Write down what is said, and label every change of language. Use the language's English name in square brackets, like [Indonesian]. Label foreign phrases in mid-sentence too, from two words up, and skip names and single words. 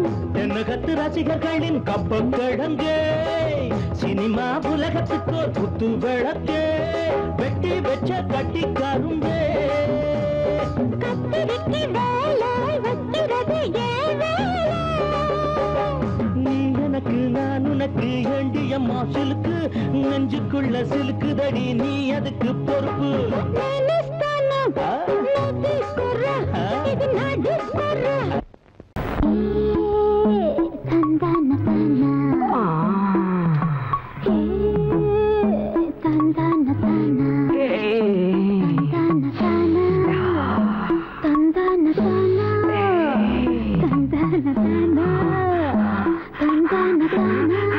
[Tamil] என்ன கத்து ரசிகர்களின் கப்ப கிழங்கு சினிமா உலகத்துக்கோர் குத்து விளக்கு வெட்டி வச்ச கட்டி கரும்பே கத்திரிக்கு வேலை வைக்கிறது ஏன் வேலை நீ எனக்கு நான் உனக்கு ஏண்டியம்மா சிலுக்கு நெஞ்சுக்குள்ள சிலுக்குதடி நீ அதுக்கு பொறுப்பு [Telugu] నేనిస్తాను నువ్వు తీసుకోరా ఇది నా డిస్కోరా తందాన తానా తందాన తానా తందాన తానా తందాన తానా తందాన తానా